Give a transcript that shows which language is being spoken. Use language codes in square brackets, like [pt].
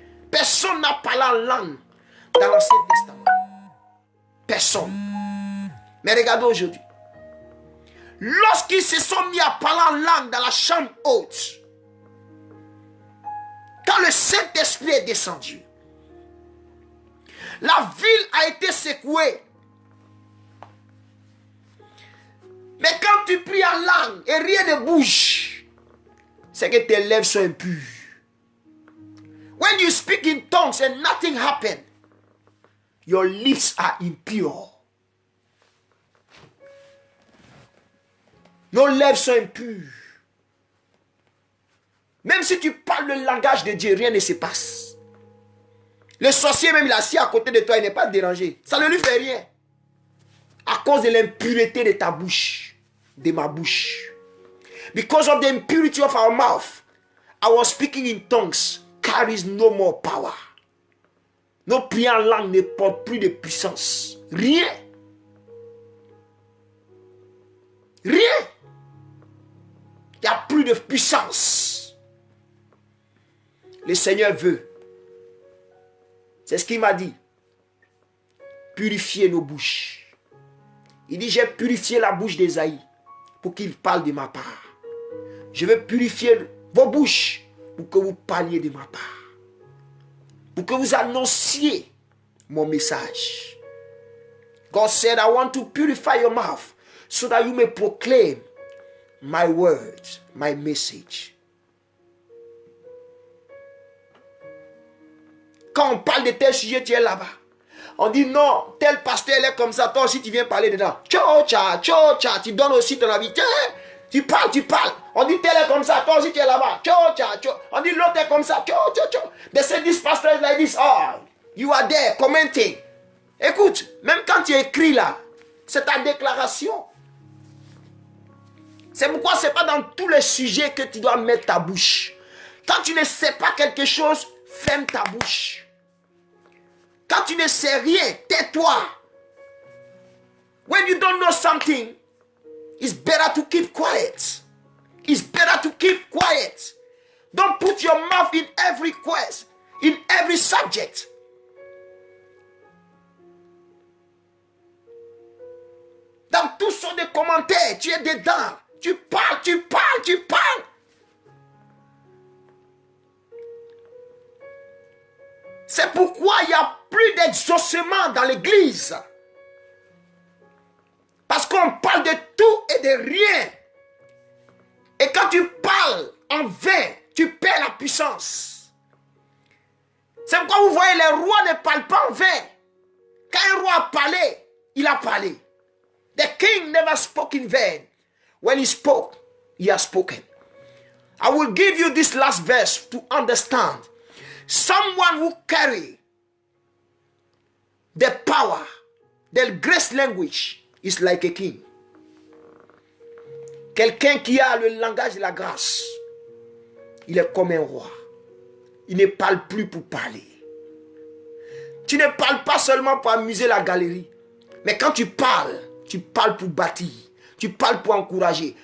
[fr] Personne n'a parlé en langue dans l'Ancien Testament. Personne. Mais regardez aujourd'hui. Lorsqu'ils se sont mis à parler en langue dans la chambre haute, quand le Saint-Esprit est descendu, la ville a été secouée. Mais quand tu pries en langue et rien ne bouge, c'est que tes lèvres sont impures. [en] When you speak in tongues and nothing happens, your lips are impure. [fr] Nos lèvres sont impures. Même si tu parles le langage de Dieu, rien ne se passe. Le sorcier même, il est assis à côté de toi, il n'est pas dérangé. Ça ne lui fait rien. À cause de l'impureté de ta bouche, de ma bouche. [en] Because of the impurity of our mouth, our speaking in tongues carries no more power. [fr] Nos prières en langue ne portent plus de puissance. Rien. Rien. Il n'y a plus de puissance. Le Seigneur veut. C'est ce qu'il m'a dit. Purifier nos bouches. Il dit, j'ai purifié la bouche d'Ésaïe pour qu'il parle de ma part. Je veux purifier vos bouches pour que vous parliez de ma part. Pour que vous annonciez mon message. [en] God said, I want to purify your mouth so that you may proclaim my words, my message. [fr] Quand on parle de tel sujet, tu es là-bas. On dit non, tel pasteur est comme ça, toi aussi tu viens parler dedans. Tcha, tu donnes aussi ton avis. Tu parles. On dit tel est comme ça, toi aussi tu es là-bas. On dit l'autre est comme ça. [en] They say this pastor is like this. Oh, you are there commenting. [fr] Écoute, même quand tu écris là, c'est ta déclaration. C'est pourquoi ce n'est pas dans tous les sujets que tu dois mettre ta bouche. Quand tu ne sais pas quelque chose, ferme ta bouche. Quand tu ne sais rien, tais-toi. [en] When you don't know something, it's better to keep quiet. It's better to keep quiet. Don't put your mouth in every quest. In every subject. [fr] Dans toutes sortes de commentaires, tu es dedans. Tu parles, tu parles, tu parles. C'est pourquoi il n'y a plus d'exaucement dans l'église. Parce qu'on parle de tout et de rien. Et quand tu parles en vain, tu perds la puissance. C'est pourquoi vous voyez, les rois ne parlent pas en vain. Quand un roi a parlé, il a parlé. [en] The king never spoke in vain. When he spoke, he has spoken. I will give you this last verse to understand. Someone who carry the power, the grace language, is like a king. [fr] Quelqu'un qui a le langage de la grâce, il est comme un roi. Il ne parle plus pour parler. Tu ne parles pas seulement pour amuser la galerie. Mais quand tu parles pour bâtir. Tu parles pour encourager.